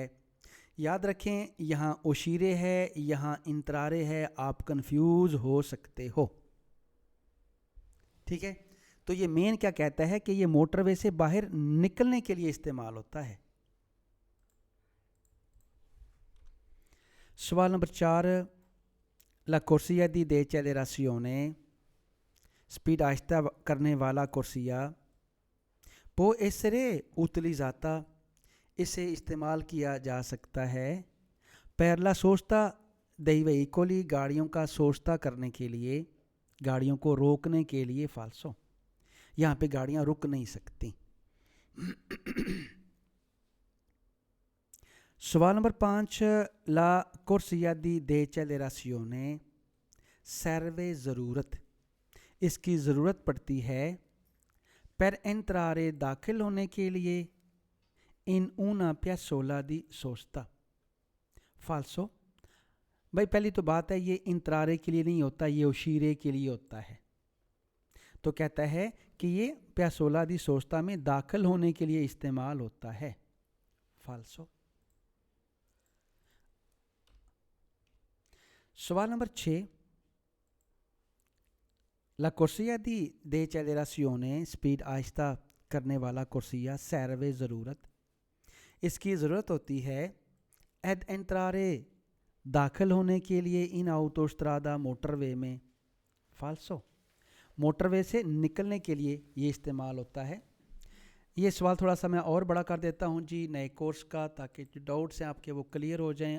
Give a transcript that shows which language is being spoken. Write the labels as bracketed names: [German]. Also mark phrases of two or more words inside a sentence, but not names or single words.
[Hindi] याद रखें, यहाँ उशीरे है, यहाँ इंतरारे है, आप कंफ्यूज हो सकते हो। ठीक है, तो ये मेन क्या कहता है कि ये मोटरवे से बाहर निकलने के लिए इस्तेमाल होता है। सवाल नंबर 4, [Italian] La corsia di decelerazione [Hindi] स्पीड आहिस्ता करने वाला [Italian] corsia può essere utilizzata, [Hindi] इसे इस्तेमाल किया जा सकता है [Italian] per la sosta dei veicoli [Hindi] गाड़ियों का सोस्ता करने के लिए, गाड़ियों को रोकने के लिए। फाल्सो, यहाँ पे गाड़ियाँ रुक नहीं सकती। सवाल नंबर 5, [Italian] La corsia di decelerazione serve [Hindi] ज़रूरत, इसकी ज़रूरत पड़ती है [Italian] per entrare [Hindi] दाखिल होने के लिए [Italian] in una piazzola di sosta। [Hindi] फाल्सो, भाई पहली तो बात है ये इंतरारे के लिए नहीं होता, ये उशीरे के लिए होता है। तो कहता है कि ये [Italian] piazzola di sosta [Hindi] में दाखिल होने के लिए इस्तेमाल होता है। फाल्सो। सवाल नंबर 6, [Italian] La corsia di decelerazione [Hindi] स्पीड आहिस्ता करने वाला [Italian] corsia serve [Hindi] ज़रूरत, इसकी ज़रूरत होती है [Italian] ad entrare [Hindi] दाखिल होने के लिए [Italian] in autostrada [Hindi] मोटरवे में। फाल्सो, मोटरवे से निकलने के लिए ये इस्तेमाल होता है। ये सवाल थोड़ा सा मैं और बड़ा कर देता हूँ जी नए कोर्स का, ताकि जो डाउट्स हैं आपके वो क्लियर हो जाएं।